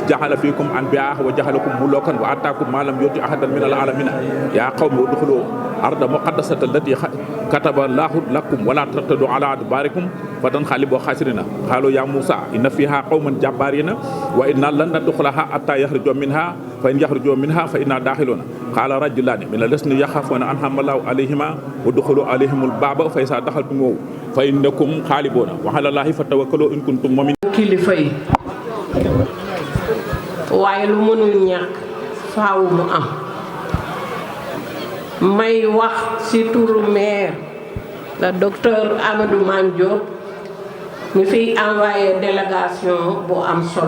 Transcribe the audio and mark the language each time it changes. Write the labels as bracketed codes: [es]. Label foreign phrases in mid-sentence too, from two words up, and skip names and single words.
[ar] جعل فيكم أنبياء وجعلكم ملوكا وآتاكم ما لم يؤت أحدا من العالمين يا قوم ادخلوا أرض مقدسة التي كتب الله لكم ولا ترتدوا على أدباركم فتنقلبوا خاسرين قالوا يا موسى إن فيها قوما جبارين وإنا لن ندخلها حتى يخرجوا منها فإن يخرجوا منها فإنا داخلون قال رجلان من الذين يخافون أنعم الله عليهما ودخلوا عليهم الباب فإذا دخلتموه فإنكم غالبون وعلى الله فتوكلوا إن كنتم مؤمنين. [wo] kilifa yi waaye lu mënul ñàkk faaw mu am may wax ci turu maire la docteur Amadou Mame Diop mi fiy envoyé délégation bu am solo